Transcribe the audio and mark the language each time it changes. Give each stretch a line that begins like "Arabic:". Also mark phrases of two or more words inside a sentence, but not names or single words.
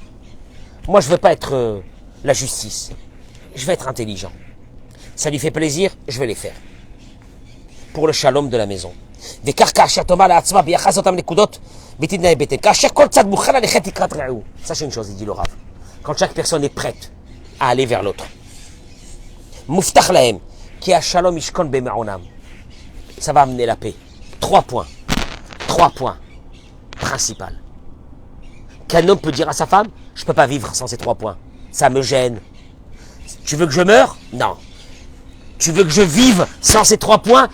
French: Moi, je ne veux pas être la justice. Je vais être intelligent. Ça lui fait plaisir, je vais les faire. Pour le shalom de la maison. Sachez une chose, il dit le Rav. Quand chaque personne est prête à aller vers l'autre.
Hebrew: מפתח להם כי השלום ישכון במעונם.
French: Ça va amener la paix. 3 points. 3 points. Principal. Qu'un homme peut dire à sa femme, je ne peux pas vivre sans ces 3 points. Ça me gêne. Tu veux que je meure? Non. Tu veux que je vive sans ces 3 points?